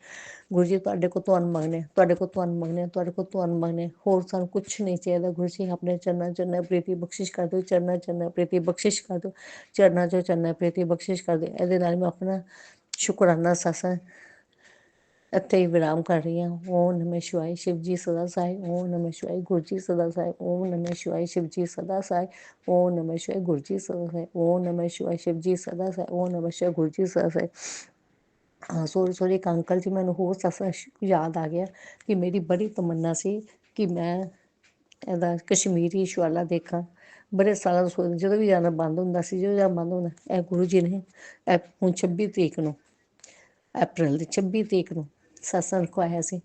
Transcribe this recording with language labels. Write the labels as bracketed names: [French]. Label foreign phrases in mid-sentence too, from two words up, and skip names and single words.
[Punjabi] ਗੁਰੂ ਜੀ ਤੁਹਾਡੇ ਕੋਲ ਤੁਹਾਨੂੰ ਮੰਗਣੇ, ਤੁਹਾਡੇ ਕੋਲ ਤੁਹਾਨੂੰ ਮੰਗਣੇ, ਤੁਹਾਡੇ ਕੋਲ ਤੁਹਾਨੂੰ ਮੰਗਣੇ, ਹੋਰ ਸਾਨੂੰ ਕੁਛ ਨਹੀਂ ਚਾਹੀਦਾ ਗੁਰੂ ਜੀ, ਆਪਣੇ ਚਰਨਾਂ ਚਰਨਾਂ ਪ੍ਰੀਤੀ ਬਖਸ਼ਿਸ਼ ਕਰ ਦਿਓ, ਚਰਨਾਂ ਚਰਨਾਂ ਪ੍ਰੀਤੀ ਬਖਸ਼ਿਸ਼ ਕਰ ਦਿਓ, ਚਰਨਾਂ ਚੋਂ ਚਰਨਾਂ ਪ੍ਰੀਤੀ ਬਖਸ਼ਿਸ਼ ਕਰ ਦਿਓ। ਇਹਦੇ ਨਾਲ ਮੈਂ ਆਪਣਾ ਸ਼ੁਕਰਾਨਾ ਸਤਸੰਗ ਇੱਥੇ ਹੀ ਵਿਰਾਮ ਕਰ ਰਹੀ ਹਾਂ। [Hindi] ओम नमः शिवाय, शिव जी सदा सहाय, ओम नमः शिवाय, गुरु जी सदा सहाय, ओम नमः शिवाय, शिव जी सदा सहाय, ओम नमः शिवाय, गुरु जी सदा सहाय, ओम नमः शिवाय, शिव जी सदा सहाय, ओम नमः शिवाय, गुरु जी सदा सहाय। [Punjabi] ਹਾਂ ਸੋਰੀ ਇੱਕ ਅੰਕਲ ਜੀ, ਮੈਨੂੰ ਹੋਰ ਸਤਸੰਗ ਯਾਦ ਆ ਗਿਆ ਕਿ ਮੇਰੀ ਬੜੀ ਤਮੰਨਾ ਸੀ ਕਿ ਮੈਂ ਇਹਦਾ ਕਸ਼ਮੀਰੀ ਸ਼ਵਾਲਾ ਦੇਖਾਂ, ਬੜੇ ਸਾਲਾਂ ਤੋਂ ਸੋਚਦੀ, ਜਦੋਂ ਵੀ ਜਾਣਾ ਬੰਦ ਹੁੰਦਾ ਸੀ, ਜਦੋਂ ਜਾਣਾ ਬੰਦ ਹੁੰਦਾ, ਇਹ ਗੁਰੂ ਜੀ ਨੇ ਇਹ ਹੁਣ 26 ਤਰੀਕ ਨੂੰ, ਅਪ੍ਰੈਲ ਦੀ 26 ਤਰੀਕ ਨੂੰ ਸਤਸੰਗ ਰਖਵਾਇਆ ਸੀ।